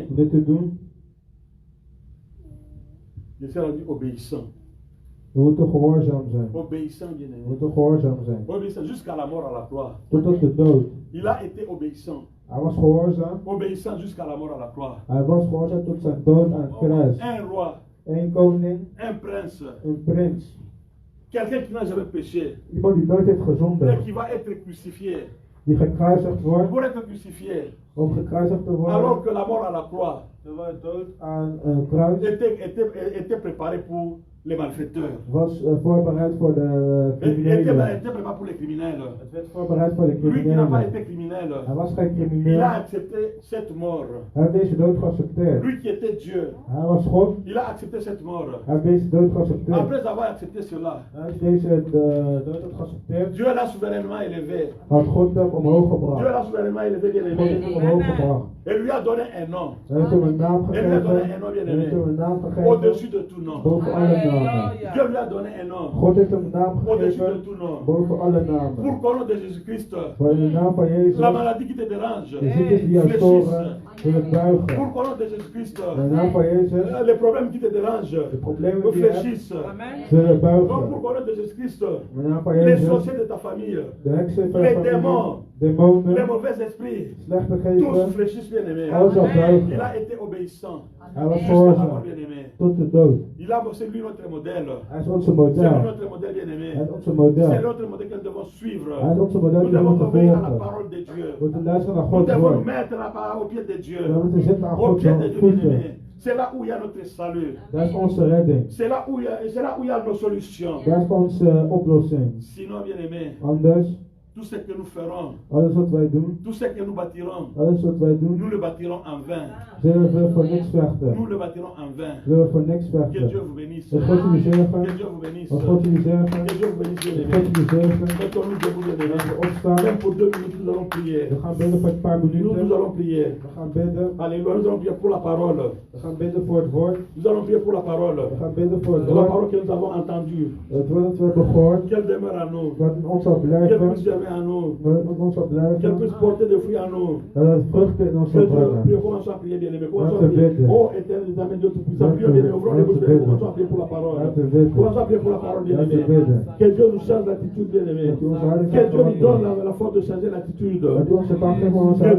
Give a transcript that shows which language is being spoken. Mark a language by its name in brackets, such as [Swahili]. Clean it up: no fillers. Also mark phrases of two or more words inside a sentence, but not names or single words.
[Dutch] om dit te doen, [French] Je suis rendu obéissant. [Dutch] we moeten gehoorzaam zijn. [French] Obéissant, bien [Dutch] We [French] aimé. [Dutch] moeten gehoorzaam zijn. [French] Obéissant jusqu'à la mort à la croix. [Dutch] Tot de dood. [French] Il a été obéissant. [Dutch] Hij was gehoorzaam. [French] Obéissant jusqu'à la mort à la croix. [Dutch] Hij was gehoorzaam tot zijn dood aan het kruis. [French] Un roi, [Dutch] Een koning, [French] un prince, [Dutch] een prins. [French] quelqu'un qui n'a jamais péché [Dutch] Iemand die nooit heeft [French] et [Dutch] gezondigd. [French] qui va être crucifié. [Dutch] die gekruisigd wordt, [French] pour être crucifié, [Dutch] om gekruisigd te worden, [French] alors que la mort à la croix [Dutch] terwijl de dood aan een kruis [French] était préparée pour les malfaiteurs. [Dutch] was voorbereid voor de criminelen. [French] Était préparée pour les criminels. [Dutch] Het werd voorbereid voor de [French] Lui qui n'a pas [Dutch] criminelen. [French] été criminel, [Dutch] Hij was geen [French] il a [Dutch] crimineel. [French] accepté cette mort. [Dutch] Hij heeft deze dood geaccepteerd. [French] Lui qui était Dieu, [Dutch] Hij was God. [French] il a accepté cette mort. [Dutch] Hij heeft deze dood geaccepteerd. [French] Après avoir accepté cela, [Dutch] Hij heeft deze dood geaccepteerd. [French] Dieu l'a souverainement élevé. [Dutch] Had God hem omhoog [French] Dieu [Dutch] gebracht. [French] l'a souverainement élevé, bien [Dutch] God heeft [French] aimé. [Dutch] hem omhoog gebracht. [French] Et lui a donné un nom. [Dutch] Hij heeft hem een naam [French] Elle lui a donné [Dutch] gegeven. [French] un nom, bien [Dutch] Hij heeft hem [French] aimé. [Dutch] een naam gegeven. [French] Au-dessus de tout nom. [Dutch] Boven alle namen. [French] Dieu lui a donné un nom. [Dutch] God heeft hem een naam [French] Au-dessus de [Dutch] gegeven. [French] tout nom. [Dutch] Boven alle [French] Pour [Dutch] namen. [French] qu'au nom de Jésus-Christ, [Dutch] Voor in de naam van Jezus. [French] la maladie qui te dérange, [Dutch] De ziektes die jou storen, zullen buigen. [French] pour qu'au nom de Jésus-Christ, [Dutch] In de naam van Jezus. [French] les problèmes qui te dérangent, [Dutch] De problemen die je hebt, [French] réfléchissent. [Dutch] zullen [French] Donc pour [Dutch] buigen. [French] qu'au nom de Jésus-Christ, [Dutch] In de naam van [French] les [Dutch] Jezus. [French] sorciers de ta famille, [Dutch] De heksen van [French] les [Dutch] je familie. [French] démons, les [Dutch] Demonen. [French] mauvais esprits, [Dutch] Slechte [French] tous [Dutch] geesten. [French] fléchissent, bien aimé. [Dutch] Alles zal [French] Il [Dutch] buigen. [French] a été obéissant [Dutch] Hij was [French] jusqu'à la mort, [Dutch] gehoorzaam. [French] bien aimé. [Dutch] Tot de dood. [French] C'est lui notre modèle. [Dutch] Hij is onze [French] C'est lui [Dutch] model. [French] notre modèle, bien aimé. [Dutch] Hij is onze [French] C'est [Dutch] model. [French] notre modèle que nous devons suivre. [Dutch] Hij is onze model [French] Nous [Dutch] die we [French] devons [Dutch] moeten [French] obéir à la [Dutch] volgen. [French] parole de Dieu. [Dutch] We moeten luisteren naar [French] Nous [Dutch] Gods [French] devons [Dutch] woord. [French] mettre la parole au pied de Dieu. [Dutch] We moeten zitten aan [French] Au [Dutch] Gods [French] pied de Dieu, bien [Dutch] voeten. [French] aimé. C'est là où il y a notre salut. [Dutch] Dat is onze redding. [French] C'est là où il y a nos solutions. [Dutch] Dat is onze oplossing. [French] Sinon, bien aimé, [Dutch] Anders, [French] tout ce que nous ferons, [Dutch] alles wat wij doen, [French] tout ce que nous bâtirons, [Dutch] alles wat wij doen, [French] nous le bâtirons en vain. [Dutch] zullen we voor niks vechten. [French] Nous le bâtirons en vain. [Dutch] Zullen we voor niks [French] Que Dieu [Dutch] vechten. [French] vous bénisse. [Dutch] Dat God jullie zegen. [French] Que Dieu vous bénisse. [Dutch] Dat God jullie zegen. [French] Que Dieu vous bénisse, bien [Dutch] Dat God [French] aimé. [Dutch] jullie zegen. [French] Mettons-nous debout, bien [Dutch] Laten we [French] aimé. [Dutch] opstaan. [French] Même pour 2 minutes, nous allons prier. [Dutch] We gaan bidden voor een paar [French] Nous [Dutch] minuten. [French] allons prier. [Dutch] We gaan bidden. [French] Alléluia, nous allons prier pour la parole. [Dutch] We gaan bidden voor het woord. [French] Nous allons prier pour la parole. [Dutch] We gaan bidden voor het [French] La [Dutch] woord. [French] parole que nous avons entendue. [Dutch] Het woord dat we hebben gehoord. [French] Qu'elle demeure en nous. [Dutch] Wat in ons zal [French] Qu'elle [Dutch] blijven. [French] puisse germer en nous. [Dutch] Wat in ons zal [French] Qu'elle [Dutch] blijven. [French] puisse porter des fruits en nous. [Dutch] Dat het vruchten in ons [French] Que [Dutch] zal [French] Dieu, [Dutch] brengen. [French] commençons à prier, bien aimé. Commençons à [Dutch] Laten we [French] prier. [Dutch] bidden. [French] Oh, éternel, des amis, Dieu tout-puissant. Prions, bien aimé. Ouvrons les bouches, bien aimé. Commençons à prier pour la parole. [Dutch] Laten we bidden. [French] Commençons à prier pour la parole, bien [Dutch] Laten we [French] aimé. [Dutch] bidden. [French] Que Dieu nous change l'attitude, bien aimé. [Dutch] Dat u onze houding [French] Que [Dutch] gaat [French] Dieu nous donne [Dutch] veranderen. [French] la force de changer l'attitude. [Dutch] Dat u ons de kracht geeft om onze [French] Que Dieu